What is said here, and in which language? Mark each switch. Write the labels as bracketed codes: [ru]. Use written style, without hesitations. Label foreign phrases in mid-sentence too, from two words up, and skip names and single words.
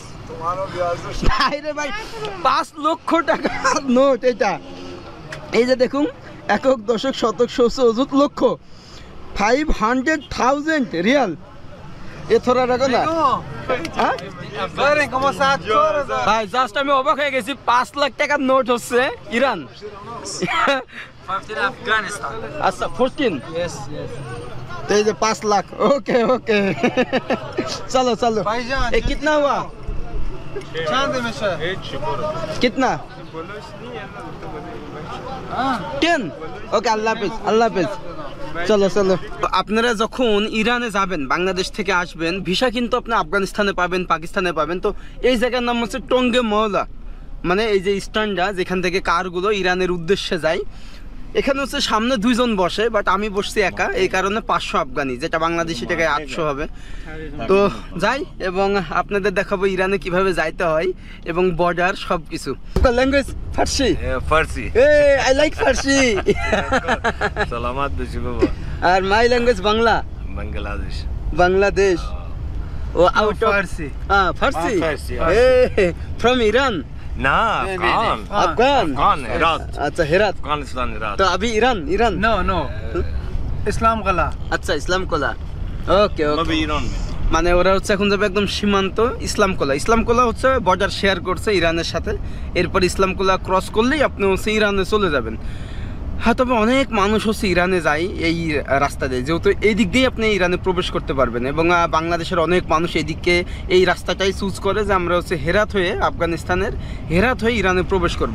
[bn] ভাইরে ভাই 5 লক্ষ টাকা নোট এটা এই যে দেখুন একক দশক শতক সহস্র অযুত লক্ষ 500,000 রিয়াল এ [hi] थोड़ा रखो [bn] না হ্যাঁ ভাই জাস্ট আমি অবাক হয়ে গেছি 5 লাখ টাকার নোট হচ্ছে ইরান [en] 15 Afghanistan. [bn] আচ্ছা 14 [en] Yes, yes. [hi] तो ये 5 लाख ओके ओके चलो चलो ये कितना हुआ कितना 10 [bn] ওকে আল্লাহ হাফেজ আল্লাহ হাফেজ চলো চলো আপনারা যখন ইরানে যাবেন বাংলাদেশ থেকে আসবেন ভিসা কিন্তু আপনি আফগানিস্তানে পাবেন পাকিস্তানে পাবেন তো এই জায়গার নাম হচ্ছে টঙ্গে মওলা মানে এই যে স্ট্যান্ডটা যেখান থেকে কারগুলো ইরানের উদ্দেশ্যে যায় এখানে হচ্ছে সামনে 2 জন বসে, বাট আমি বসছি একা, এই কারণে 500 আফগানি, যেটা বাংলাদেশি টাকায় 800 হবে। তো যাই এবং আপনাদের দেখাবো ইরানে কিভাবে যাইতে হয় এবং বর্ডার সবকিছু। ল্যাঙ্গুয়েজ ফার্সি। [fa] فارسي [en] I like Farsi. [fa] سلامات بشي بابا [en] and my language Bangla. [fa] بنغلاديش [en] Bangladesh o out of ফার্সি। ফার্সি। ফার্সি, from Iran. [fa] نا افغان [bn] আফগান। [fa] افغان هرات [bn] আচ্ছা হেরাত। [fa] افغانستان هرات [bn] তো আবি ইরান। [en] no no Islam Qala. [bn] আচ্ছা ইসলাম কোলা। ওকে [fa] ما [bn] ওকে। [fa] بايران [bn] মানে ওরা হচ্ছে এখন যাবে একদম সীমান্ত ইসলাম কোলা হচ্ছে বর্ডার শেয়ার করছে ইরানের সাথে, এরপর ইসলাম কোলা ক্রস করলেই আপনি হচ্ছে ইরানে চলে যাবেন। হ্যাঁ, তবে অনেক মানুষ হচ্ছে ইরানে যায় এই রাস্তা দিয়ে, যেহেতু এই দিক দিয়েই আপনি ইরানে প্রবেশ করতে পারবেন এবং বাংলাদেশের অনেক মানুষ এদিকে এই রাস্তাটাই চুজ করে যে আমরা হচ্ছে হেরাত হয়ে আফগানিস্তানের হেরাত হয়ে ইরানে প্রবেশ করব।